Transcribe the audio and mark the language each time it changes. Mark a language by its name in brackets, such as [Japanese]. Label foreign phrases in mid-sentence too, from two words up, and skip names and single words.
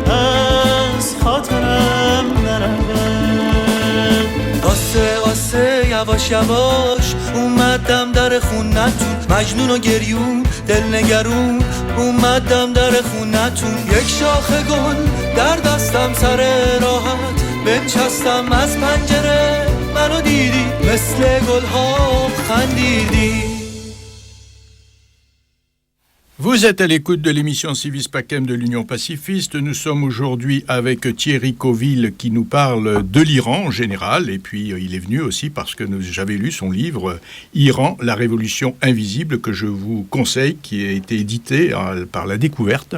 [Persian] خاطرم نرود آسه یواش یواش اومدم در خونتون مجنون و گریون دلنگرون اومدم در خونتون یک شاخه گل در دستم سر راحت بنشستم از پنجره منو دیدی مثل گل‌ها خندیدی. [French] Vous êtes à l'écoute de l'émission Civis Pacem de l'Union pacifiste. Nous sommes aujourd'hui avec Thierry Coville qui nous parle de l'Iran en général. Et puis il est venu aussi parce que j'avais lu son livre Iran, la révolution invisible, que je vous conseille, qui a été édité par La Découverte.